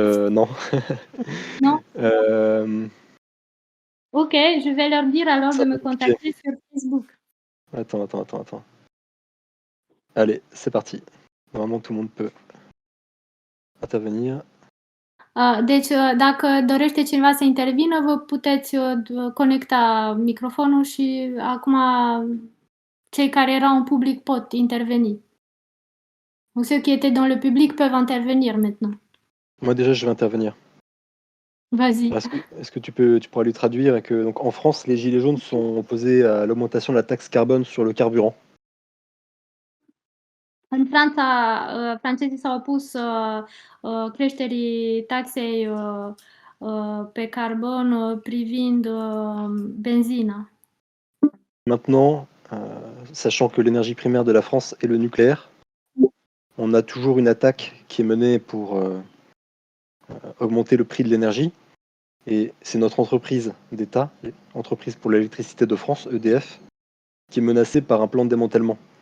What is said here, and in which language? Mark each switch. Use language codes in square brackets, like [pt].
[fr] Non. Non? Euh, Ok, je vais leur dire alors ça va me être compliqué. contacter sur Facebook. Attends. Allez, c'est parti. Normalement, tout le monde peut intervenir. [ro] Deci, dacă dorește cineva să intervină, vă puteți conecta microfonul și acum cei care erau în public pot interveni. [fr] Donc ceux qui étaient dans le public peuvent intervenir maintenant. Moi, déjà, je vais intervenir. Vas-y. Est-ce que tu pourras lui traduire et que, donc, en France, les Gilets jaunes sont opposés à l'augmentation de la taxe carbone sur le carburant. [ro] În Franța, francezii s-au opus creșterii taxei pe carbon privind benzina. [fr] Maintenant, sachant que l'énergie primaire de la France est le nucléaire, on a toujours une attaque qui est menée pour augmenter le prix de l'énergie. Et c'est notre entreprise d'État, Entreprise pour l'électricité de France, EDF, qui est menacée par un plan de démantèlement.